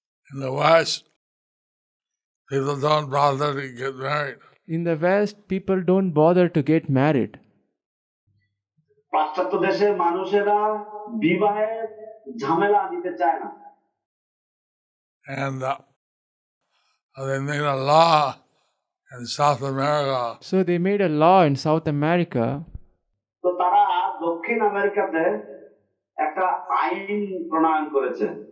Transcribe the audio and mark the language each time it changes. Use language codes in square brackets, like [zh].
[en] In the West, people don't bother to get married. In the West, people don't bother to get married. [bn] পাশ্চাত্য দেশের মানুষেরা বিবাহের ঝামেলা নিতে চায় না। [en] And they made a law in South America So they made a law in South America. [bn] তো তারা দক্ষিণ আমেরিকাতে একটা আইন প্রণয়ন করেছে।